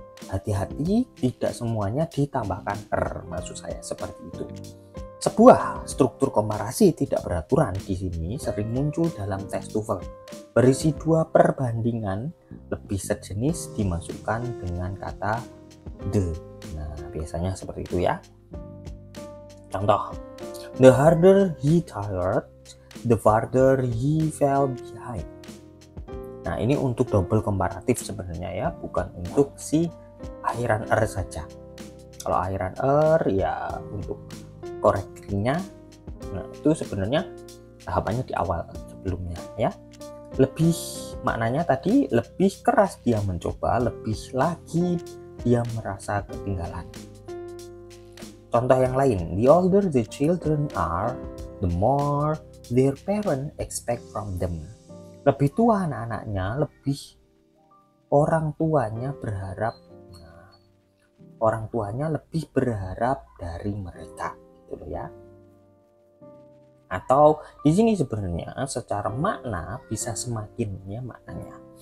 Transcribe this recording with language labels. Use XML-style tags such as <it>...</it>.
<id>Hati-hati, tidak semuanya ditambahkan maksud saya seperti itu. Sebuah struktur komparasi tidak beraturan di sini sering muncul dalam tes TOEFL. Berisi dua perbandingan lebih sejenis dimasukkan dengan kata the. Nah, biasanya seperti itu ya.</id> <en>Contoh, the harder he tired, the farther he fell behind.</en> <id>Nah, ini untuk double komparatif sebenarnya ya, bukan untuk si akhiran saja. Kalau akhiran ya untuk koreksinya, nah itu sebenarnya tahapannya di awal sebelumnya ya. Lebih maknanya tadi lebih keras dia mencoba, lebih lagi dia merasa ketinggalan.</id> <en>Contoh yang lain, the older the children are, the more their parents expect from them.</en> <id>Lebih tua anak-anaknya, lebih orang tuanya berharap. Nah, orang tuanya lebih berharap dari mereka, gitu ya. Atau di sini sebenarnya secara makna bisa semakin ya maknanya.</id>